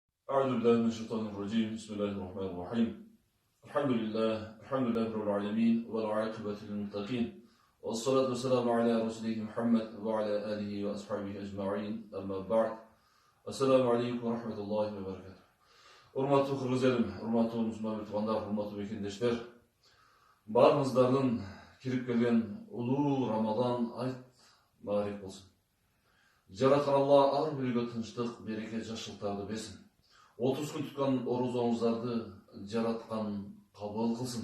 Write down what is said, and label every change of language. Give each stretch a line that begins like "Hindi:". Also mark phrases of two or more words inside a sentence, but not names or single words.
Arabic: أعوذ بالله من الشيطان الرجيم بسم الله الرحمن الرحيم الحمد لله رب العالمين والعاقبة للمتقين والصلاة والسلام على رسوله محمد وعلى آله وأصحابه أجمعين أما بعد السلام عليكم ورحمة الله وبركاته.
Kyrgyz: Урматтуу кыргыз элим, урматтуу мусулман туткандар, урматтуу бекендештер, баарыңыздардын кирип келген улуу Рамадан айт баарек болсун. Жараткан Алла ар бирге тынчтык, береке, жакшылыктарды берсин. 30 күн туткан орозоңуздарды жараткан кабыл кылсын.